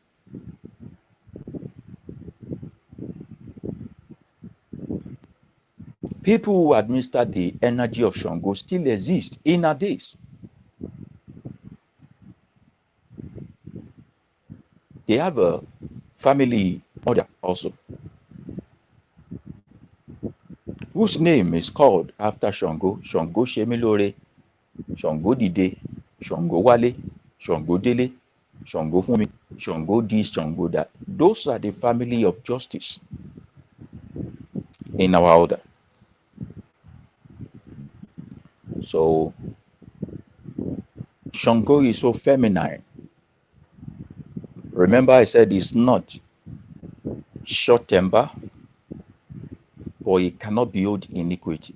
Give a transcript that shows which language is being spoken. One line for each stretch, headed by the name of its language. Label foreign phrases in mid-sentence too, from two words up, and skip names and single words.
English: People who administer the energy of Shango still exist in our days. They have a family order also, whose name is called after Shango. Shango Shemilore, Shango Dide, Shango Wale, Shango Dele, Shango Fumi, Shango this, Shango that. Those are the family of justice in our order. So Shango is so feminine. Remember I said it's not short temper, but it cannot build iniquity.